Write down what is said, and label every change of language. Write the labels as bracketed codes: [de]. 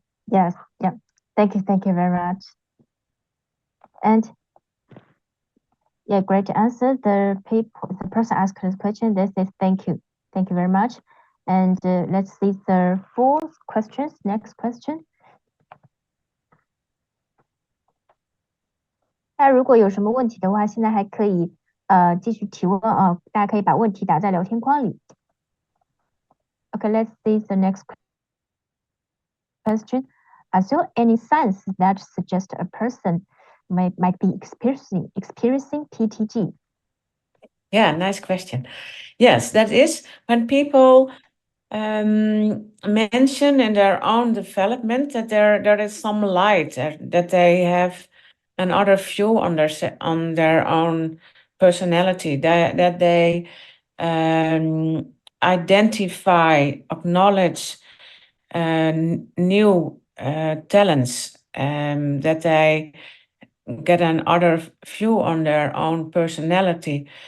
[en] Yes, yeah. Thank you very much. And yeah, great answer. The person asked this question, they say thank you very much. And let's see the fourth question. Next question. [zh] 大家如果有什么问题的话，现在还可以继续提问啊，大家可以把问题打在聊天框里。 [en] Okay, let's see the next question. Are there any signs that suggest a person might be experiencing PTG? Yeah, nice question. Yes, that is when people mention in their own development that there is some light, that they have another view on their own personality, that they identify, acknowledge new talents, that they get another view on their own personality.